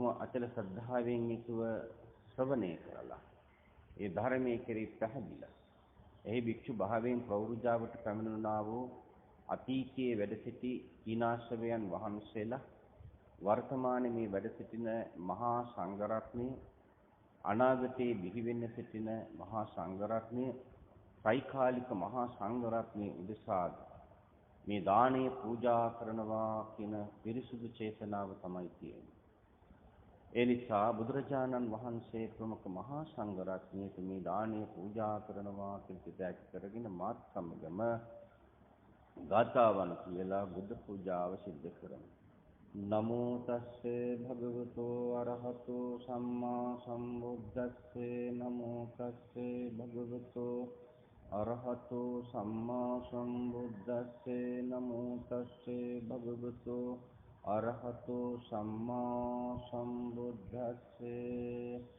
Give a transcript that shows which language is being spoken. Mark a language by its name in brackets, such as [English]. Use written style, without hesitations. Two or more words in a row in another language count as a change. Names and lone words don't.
[Sinhala] අචල ශ්‍රද්ධාවෙන් යුතුව ශ්‍රවණය කරලා ඒ ධර්මයේ කෙරෙහි පැහැදිලා එහි භික්ෂු භාවයෙන් ප්‍රවෘජාවට පැමිණුණා වූ අතීතයේ වැඩ සිටි ඊනාශ්‍රවයන් වහන්සේලා වර්තමානයේ මේ වැඩ සිටින මහා සංඝරත්නය අනාගතයේ බිහි වෙන්න සිටින මහා සංඝරත්නය සයිකාලික මහා සංඝරත්නය උදෙසා මේ දානය පූජා කරනවා කියන පිරිසුදු චේතනාව තමයි තියෙන්නේ. ඒ නිසා බුදුරජාණන් වහන්සේ ප්‍රමුඛ මහා සංඝරත්නයට මේ දානය පූජා කරනවා කියලා කරගෙන මාත් සමගම ගාථාවන් කියලා බුද්ධ පූජාව සිද්ධ කරමු. [Pali] නමෝ තස්සේ භගවතෝ අරහතෝ සම්මා සම්බුද්දස්සේ නමෝ තස්සේ භගවතෝ අරහතෝ සම්මා සම්බුද්දස්සේ නමෝ තස්සේ භගවතෝ අරහතෝ සම්මා සම්බුද්දස්සේ